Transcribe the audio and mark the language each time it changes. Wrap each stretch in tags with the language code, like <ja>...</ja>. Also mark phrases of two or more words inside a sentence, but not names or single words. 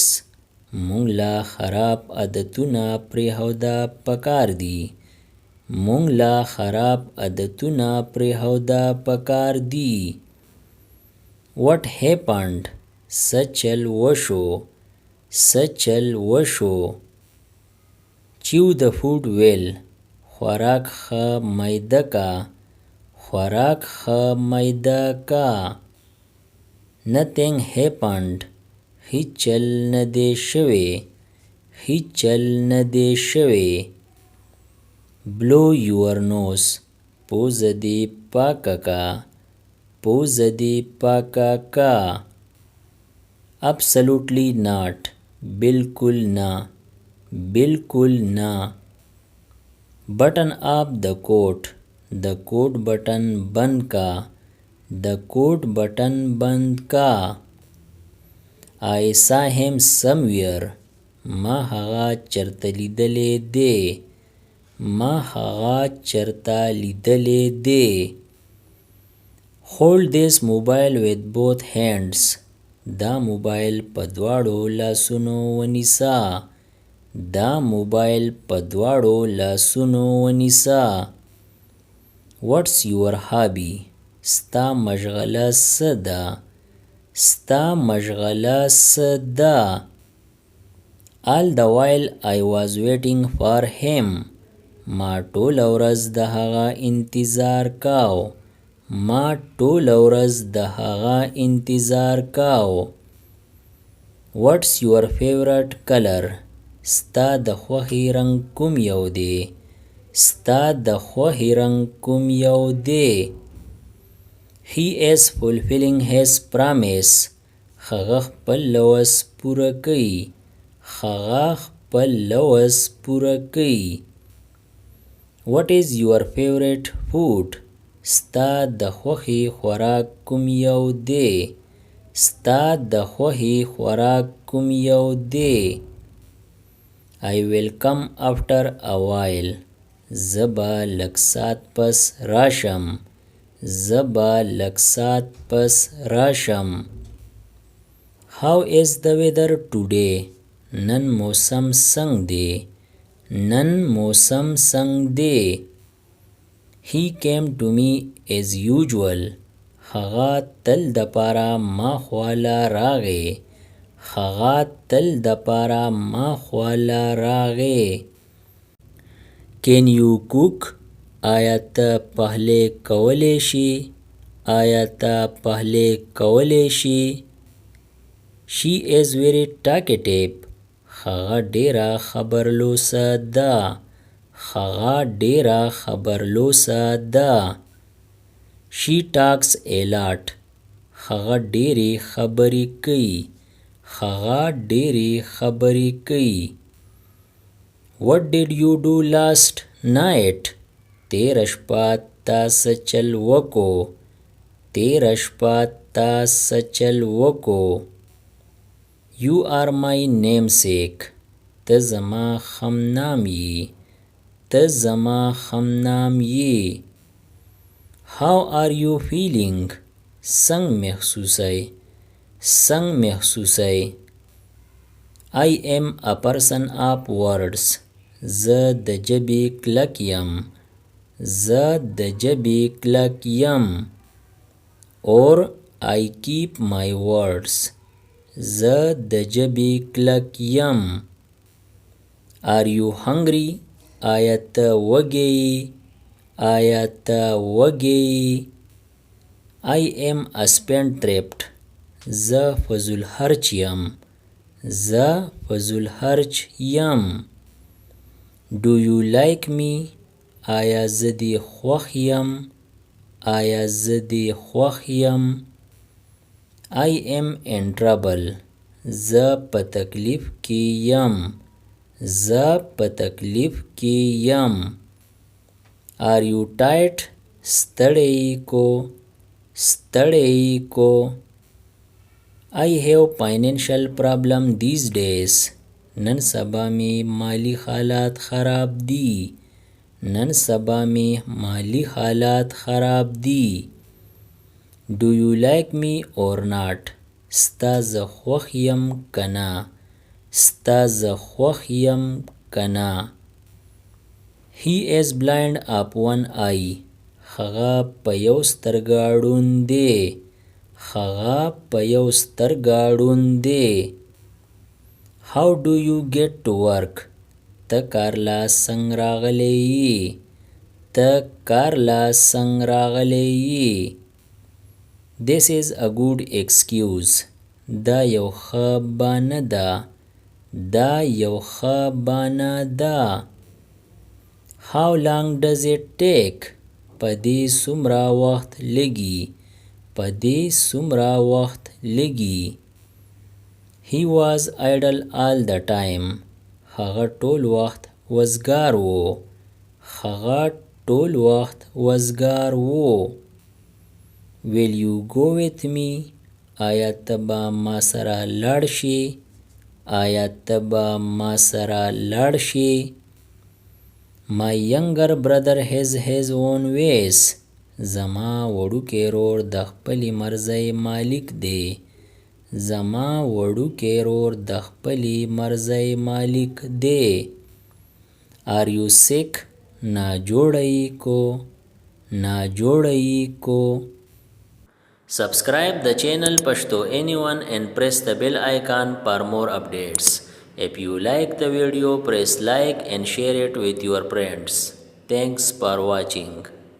<ps>مونږ لا خراب عادتونه پرېښوده پکار دي. مونږ لا خراب عادتونه پرېښوده پکار دي.</ps> <en>What happened?</en> <ps>څه چل وشو؟ څه چل وشو؟</ps> <en>Chew the food well.</en> <ps>خوراک ښه میده کا. خوراک ښه میده کا.</ps> <en>Nothing happened.</en> <ps>هیڅ چل نه دی شوی. هیڅ چل نه دی شوی.</ps> <en>Blow your nose.</en> <ps>پوزه دې پاکه کا. پوزه دې پاکه کا.</ps> <en>Absolutely not.</en> <ps>بالکل نه. بالکل نه.</ps> <en>Button up the coat.</en> <ps>د کوټ بټن بند کا. د کوټ بټن بند کا.</ps> <en>I saw him somewhere.</en> <ps>ما هغه چرته لیدلی دی. ما هغه چرته لیدلی دی.</ps> <en>Hold this mobile with both hands.</en> <ps>دا موبایل په دواړو لاسونو ونیسه. دا موبایل په دواړو لاسونو ونیسه.</ps> <en>What's your hobby?</en> <ps>ستا مشغله څه ده؟ ستا مشغله څه ده؟</ps> <en>All the while I was waiting for him.</en> <ps>ما ټوله ورځ د هغه انتظار کاو. ما ټوله ورځ د هغه انتظار کاو.</ps> <en>What's your favorite color?</en> <ps>ستا د خوښې رنګ کوم یو دی؟ ستا د خوښې رنګ کوم یو دی؟</ps> <en>He is fulfilling his promise.</en> <ps>هغه خپل لوز پوره کوي. هغه خپل لوز پوره کوي.</ps> <en>What is your favorite food?</en> <ps>ستا د خوښې خوراک کوم یو دی؟ ستا د خوښې خوراک کوم یو دی؟</ps> <en>I will come after a while.</en> <ps>زه به لږ ساعت پس راشم. زه به لږ ساعت پس راشم.</ps> <en>How is the weather today?</en> <ps>نن موسم څنګه دی؟ نن موسم څنګه دی؟</ps> <en>He came to me as usual.</en> <ps>هغه تل د پاره ما خواله راغی. هغه تل د پاره ما خواله راغی.</ps> <en>Can you cook?</en> <ps>آیا ته پخلی کولی شي؟ آیا ته پخلی کولی شي؟</ps> <en>She is very talkative.</en> <ps>هغه ډیره خبرلوسه ده. هغه ډیره خبرلوسه ده.</ps> <en>She talks a lot.</en> <ps>هغه ډیرې خبرې کوي. هغه ډېرې خبرې کوي.</ps> <en>What did you do last night?</en> <ps>تیره شپه تا څه چل وکړو. تیره شپه تا څه چل وکړو.</ps> <en>You are my namesake.</en> <ps>ته زما خمنام یې. ته زما خمنام یې.</ps> <en>How are you feeling?</en> <ps>څنګه محسوسوئ. څنګه محسوسوئ.</ps> <en>I am a person of words.</en> <ps>زه د ژبې کلک یم. زه د ژبې کلک یم.</ps> <en>Or I keep my words.</en> <ps>زه د ژبې کلک یم.</ps> <en>Are you hungry?</en> <ps>آیا ته وږی یې. آیا ته وږی یې.</ps> <en>I am a spendthrift.</en> <ps>زه فضولخرچ یم. زه فضولخرچ یم.</ps> <en>Do you like me?</en> <ps>آیا زه دې خوښ یم. آیا زه دې خوښ یم.</ps> <en>I am in trouble.</en> <ps>زه په تکلیف کې یم. زه په تکلیف کې یم.</ps> <en>Are you tired?</en> <ps>ستړی کو. ستړی کو.</ps> <en>I have financial problem these days.</en> <ps>نن سبا می مالی حالات خراب دي. نن سبا می مالی حالات خراب دي.</ps> <en>Do you like me or not?</en> <ps>ستا زه خوښ یم که نه. ستا زه خوښ یم که نه.</ps> <en>He is blind of one eye.</en> <ps>هغه په یو سترګه ړوند دی. هغه په یو سترګه ړوند دی.</ps> <en>How do you get to work?</en> <ps>ته کار لا څنګه راغلی یې. ته کار لا څنګه راغلی یې.</ps> <en>This is a good excuse.</en> <ps>دا یو ښه بانه ده. دا یو ښه بانه ده.</ps> <en>How long does it take?</en> <ps>په دې څومره وخت لګي. په دې څومره وخت لګي.</ps> <en>He was idle all the time.</en> <ps>هغه ټول وخت وزګار و. هغه ټول وخت وزګار و.</ps> <en>Will you go with me?</en> <ps>آیا ته به ما سره لاړ شې. آیا ته به ما سره لاړ شې.</ps> <en>My younger brother has his own ways.</en> <ps>زما وړوکی ورور د خپلې مرزۍ مالک دی. زما وړوکی ورور د خپلې مرزۍ مالک دی.</ps> <en>Are you sick?</en> <ps>ناجوړه یې کو. ناجوړه یې کو.</ps> <en>Subscribe the channel Pashto Anyone and press the bell icon for more updates. If you like the video, press like and share it with your friends. Thanks for watching.</en>